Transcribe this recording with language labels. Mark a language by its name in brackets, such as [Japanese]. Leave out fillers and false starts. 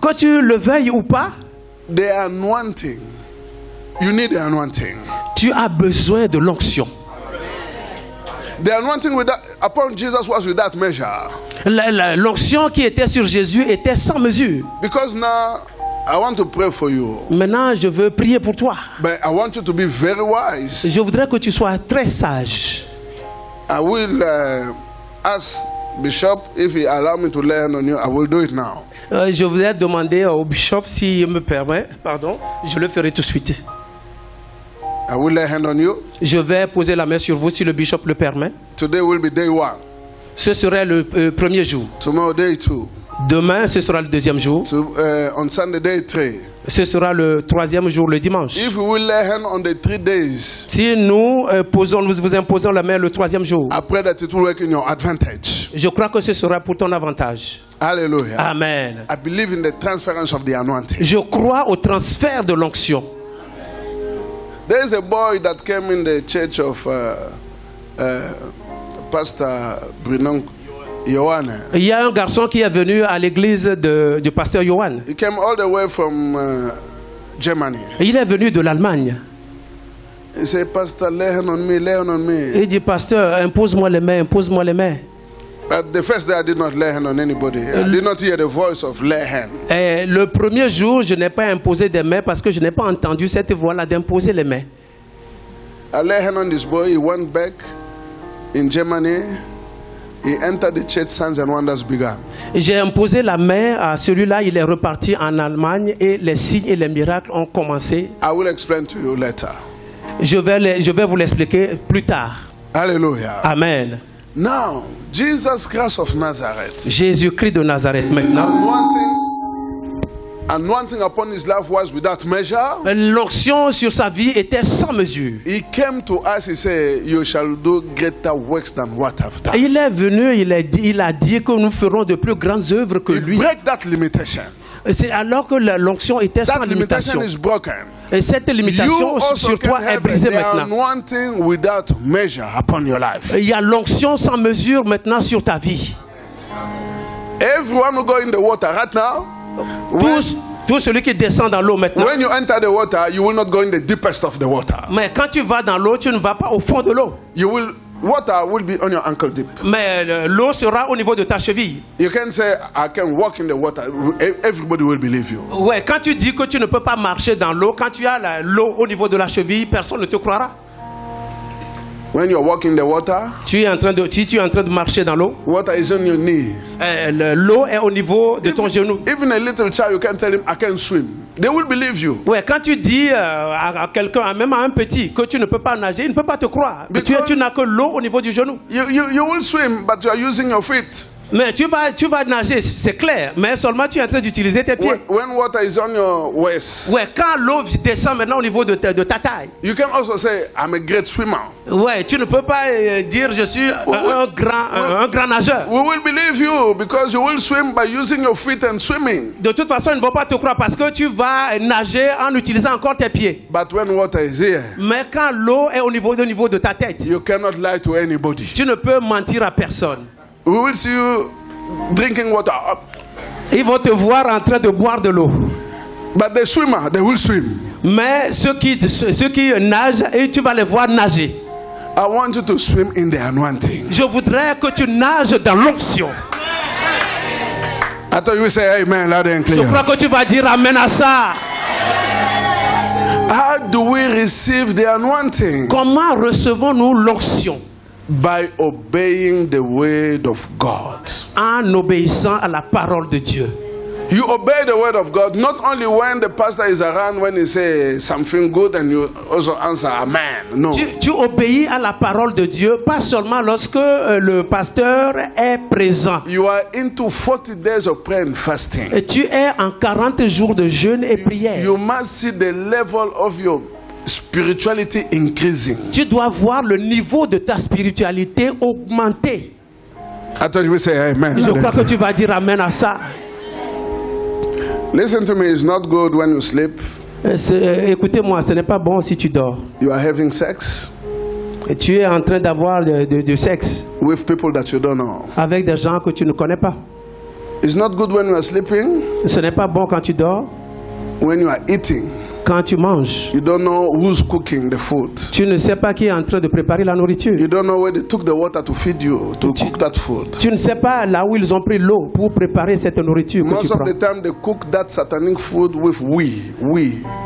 [French] que tu le veuilles ou pas, [English] the anointing, you need the anointing. [French] Tu as besoin de l'onction. [English] The anointing upon Jesus was without measure. [French] L'onction qui était sur Jésus était sans mesure. [English] Because now I want to pray for you. [French] Maintenant, je veux prier pour toi. [English] But I want you to be very wise. [French] Je voudrais que tu sois très sage. [English] I will ask Bishop, if he allow me to lay hand on you, I will do it now. [French] Je voudrais demander au bishop s'il me permet, pardon, je le ferai tout de suite. [English] I will lay hand on you. [French] Je vais poser la main sur vous si le bishop le permet. [English] Today will be day 1. [French] Ce serait le premier jour. [English] Tomorrow day 2. [French] Demain, ce sera le deuxième jour. [English] On Sunday day 3. [French] Ce sera le troisième jour, le dimanche. [English] If we will lay hand on the 3 days, [French] si nous vous imposons la main le troisième jour, [English] I pray that it will work in your advantage. [French] Je crois que ce sera pour ton avantage. Hallelujah. Amen. [English] I believe in the transference of the anointing. [French] Je crois au transfert de l'onction. [English] There is a boy that came in the church of Pastor Bruno Yohan. [French] Il y a un garçon qui est venu à l'église du pasteur Yohan. [English] He came all the way from Germany. [French] Il est venu de l'Allemagne. [English] He said, Pastor, lay hand on me, lay hand on me. [French] Il dit, pasteur, impose-moi les mains, impose-moi les mains. [English] The first day I did not lay hand on anybody. I did not hear the voice of lay hand. [French] Le premier jour, je n'ai pas imposé des mains parce que je n'ai pas entendu cette voix-là d'imposer les mains. [English] I lay hand on this boy. He went back in Germany. He entered the church. Signs and wonders began. [French] J'ai imposé la main à celui-là. Il est reparti en Allemagne et les signes et les miracles ont commencé. [English] I will explain to you later. [French] Je vais vous l'expliquer plus tard. Hallelujah. Amen. [English] Now, Jesus Christ of Nazareth. [French] Jésus-Christ de Nazareth maintenant. [English] Anointing upon his life was without measure. [French] L'onction sur sa vie était sans mesure. [English] He came to us, he said, you shall do greater works than what I've done. [French] Il est venu, il a dit que nous ferons de plus grandes œuvres que lui. [English] Break that limitation. [French] C'est alors que l'onction était sans limitation. [English] Is broken. [French] Et cette limitation sur toi est brisée maintenant. [English] Without measure upon your life. [French] Il y a l'onction sans mesure maintenant sur ta vie. [English] Everyone who go in the water right now. [French] Tout celui qui descend dans l'eau maintenant. [English] When you enter the water, you will not go in the deepest of the water. [French] Mais quand tu vas dans l'eau, tu ne vas pas au fond de l'eau. [English] Water will be on your ankle deep. [French] Mais l'eau sera au niveau de ta cheville. [English] You can say, I can walk in the water. Everybody will believe you. [French] Ouais, quand tu dis que tu ne peux pas marcher dans l'eau, quand tu as l'eau au niveau de la cheville, personne ne te croira. [English] When you're walking the water, [French] si tu es en train de marcher dans l'eau, [English] water is on your knee. [French] L'eau est au niveau de ton genou. [English] Even a little child, you can tell him, I can swim. They will believe you. [French] Ouais, quand tu dis à quelqu'un, même à un petit, que tu ne peux pas nager, il ne peut pas te croire. Tu n'as que l'eau au niveau du genou. [English] You will swim, but you are using your feet. [French] Mais tu vas nager, c'est clair, mais seulement tu es en train d'utiliser tes pieds. [English] When water is on your waist, [French] ouais, quand l'eau descend maintenant au niveau de ta taille, [English] you can also say, I'm a great swimmer. [French] Ouais, tu ne peux pas dire je suis un grand nageur. [English] We will believe you because you will swim by using your feet and swimming. [French] De toute façon, ils ne vont pas te croire parce que tu vas nager en utilisant encore tes pieds. [English] But when water is here, [French] mais quand l'eau est au niveau de ta tête, [English] you cannot lie to anybody. [French] Tu ne peux mentir à personne. [English] We will see you drinking water. [French] Ils vont te voir en train de boire de l'eau. [English] But the swimmer, they will swim. [French] Mais ceux qui nagent, et tu vas les voir nager. [English] I want you to swim in the anointing. [French] Je voudrais que tu nages dans l'onction. [English] I thought you would say amen loud and clear. [French] Je crois que tu vas dire amen à ça. [English] How do we receive the anointing? [French] Comment recevons-nous l'onction? [English] By obeying the word of God. [French] En obéissant à la parole de Dieu. [English] You obey the word of God not only when the pastor is around, when he says something good and you also answer amen. No. [French] Tu obéis à la parole de Dieu pas seulement lorsque le pasteur est présent. [English] You are into 40 days of prayer and fasting. [French] Et tu es en 40 jours de jeûne et prière. [English] You must see the level of your spirituality increasing. [French] Tu dois voir le niveau de ta spiritualité augmenter. [English] I thought you would say amen. [French] Je crois que tu vas dire amen à ça. [English] Listen to me, it's not good when you sleep. [French] Écoutez-moi, ce n'est pas bon si tu dors. [English] You are having sex. [French] Et tu es en train d'avoir du sexe. [English] With people that you don't know. [French] Avec des gens que tu ne connais pas. [English] It's not good when you are sleeping. [French] Ce n'est pas bon quand tu dors. [English] When you are eating. [French] Quand tu manges, [English] you don't know who's cooking the food. [French] Tu ne sais pas qui est en train de préparer la nourriture. [English] You don't know where they took the water to feed you, to cook that food. [French] Tu ne sais pas là où ils ont pris l'eau pour préparer cette nourriture que tu prends. [English] Most of the time they cook that satanic food with urine.